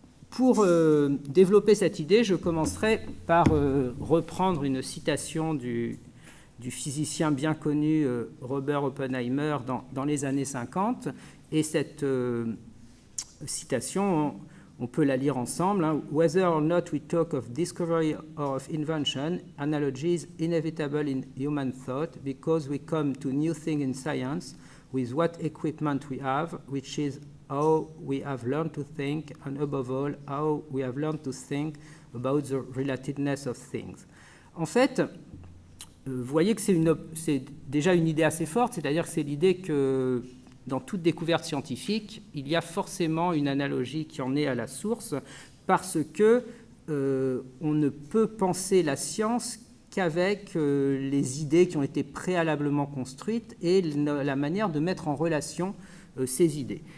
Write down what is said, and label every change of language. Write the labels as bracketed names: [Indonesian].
[French] Pour développer cette idée, je commencerai par reprendre une citation du physicien bien connu Robert Oppenheimer dans les années 50. Et cette citation, on peut la lire ensemble. [English] Whether or not we talk of discovery or of invention, analogy is inevitable in human thought because we come to new things in science with what equipment we have, which is how we have learned to think, and above all, how we have learned to think about the relatedness of things. [French] En fait, vous voyez que c'est déjà une idée assez forte, c'est-à-dire que c'est l'idée que dans toute découverte scientifique, il y a forcément une analogie qui en est à la source, parce que on ne peut penser la science qu'avec les idées qui ont été préalablement construites et la manière de mettre en relation ces idées.